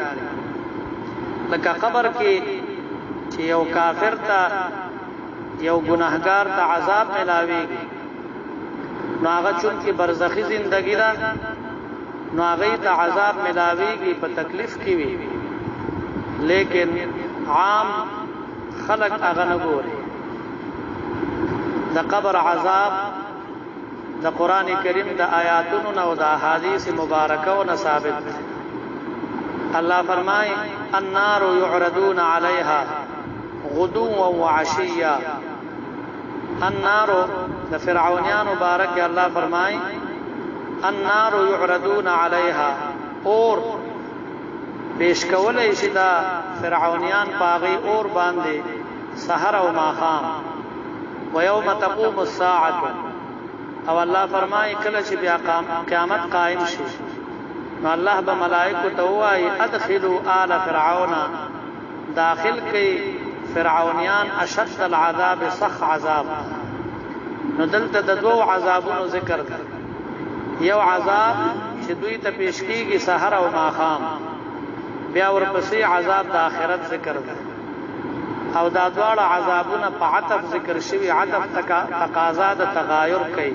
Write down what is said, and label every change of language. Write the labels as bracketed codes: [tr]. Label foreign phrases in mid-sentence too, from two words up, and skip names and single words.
[ps] لکه قبر کې چې یو کافر ته یو ګناهګار ته عذاب ملاويږي نو هغه چون کې برزخی زندگی ده نو هغه ته عذاب ملاويږي په تکلیف کې وي لیکن عام خلق هغه نه ګوري. د قبر عذاب د قران کریم د آیاتونو او د احادیث مبارکه او ثابت. [ar] الله فرمای النار يعرضون عليها غدوا وعشيا. [ps] النار د فرعونیان مبارک الله فرمای [ar] النار يعرضون عليها [ps] اور پیش کولای شي دا فرعونیان پاغي اور باندې سحر او ماخام. [ar] ويوم تقوم الساعه [ps] او الله فرمایي کله چې بیا قیامت قائم شي نو الله به ملائکه ته وایي [ar] ادخلوا آل فرعون [ps] داخل کوي فرعونیان [ar] اشد العذاب [ps] صح عذاب. نو دلته د دوو عذابونو ذکر دی. یو عذاب چې دوی ته پیش کیږي سحر او ماښام، بیا ورپسې عذاب د آخرت ذکر دی. او دا دواړه عذابونه په عطف ذکر شوي، عطف تقاضا د تغایر کوي.